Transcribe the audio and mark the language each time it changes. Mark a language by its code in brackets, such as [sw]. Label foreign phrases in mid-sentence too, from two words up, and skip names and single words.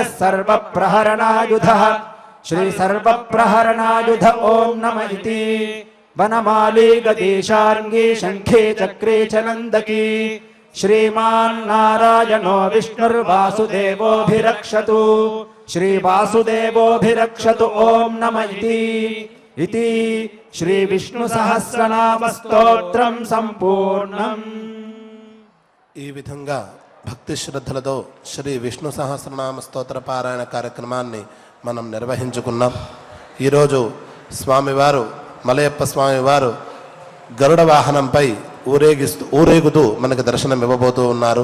[sa] सर्वप्रहरणायुधः श्रीसर्वप्रहरणायुध ॐ नम इति वनमाली गदीशार्ङ्गी शङ्खी चक्री च नन्दकी श्रीमान्नारायणो विष्णुर्वासुदेवोऽभिरक्षतु श्रीवासुदेवोऽभिरक्षतु ॐ नम इति श्रीविष्णुसहस्रनामस्तोत्रं सम्पूर्णम्। [te] ఈ విధంగా భక్తి శ్రద్ధలతో శ్రీ విష్ణు సహస్రనామ స్తోత్ర పారాయణ కార్యక్రమాన్ని మనం నిర్వహించుకున్నాం. ఈరోజు స్వామివారు మలయప్ప స్వామివారు గరుడ వాహనంపై ఊరేగుతూ మనకు దర్శనం ఇవ్వబోతూ ఉన్నారు.